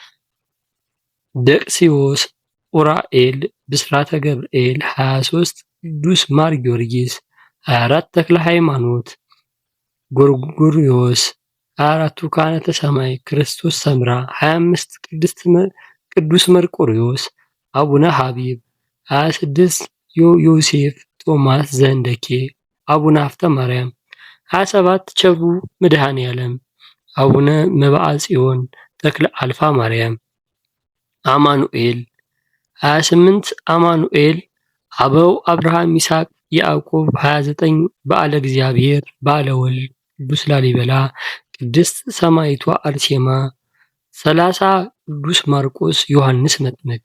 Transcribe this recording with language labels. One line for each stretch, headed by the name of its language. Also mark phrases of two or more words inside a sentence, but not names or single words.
Amharic: ደቅስዮስ፣ ኡራኤል፣ ብስራተ ገብርኤል። 23 ቅዱስ ማር ጊዮርጊስ። 24 ተክለ ሃይማኖት፣ ጎርጎርዮስ። 24ቱ ካህናተ ሰማይ፣ ክርስቶስ ሰምራ። 25 ቅዱስ መርቆሪዎስ፣ አቡነ ሀቢብ። 26 ዮሴፍ፣ ቶማስ ዘህንደኬ፣ አቡነ ሀፍተ ማርያም። 27 ቸሩ መድኃኔ ዓለም፣ አቡነ መብዓ ጽዮን፣ ተክለ አልፋ ማርያም። አማኑኤል። 28 አማኑኤል፣ አበው አብርሃም፣ ይስሐቅ፣ ያዕቆብ። 29 በዓለ እግዚአብሔር፣ በዓለ ወልድ፣ ቅዱስ ላሊበላ፣ ቅድስት ሰማዕቷ አርሴማ። 30 ቅዱስ ማርቆስ፣ ዮሐንስ መጥምቅ።